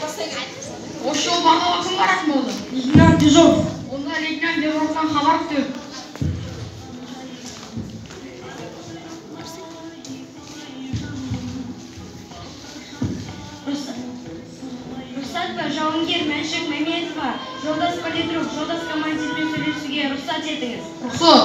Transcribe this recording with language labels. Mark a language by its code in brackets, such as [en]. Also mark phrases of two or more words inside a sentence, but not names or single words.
[ky] Ошол багага ким барат болду? Лейтенант Дежов. Онда лейтенант Дежовдон кабар күтөбүз. [kk] Рұқсат жауынгер Мәншік Мәметова, жолдас политрук, жолдас командирмен сөйлесуге рұқсат етіңіз. Рұқсат.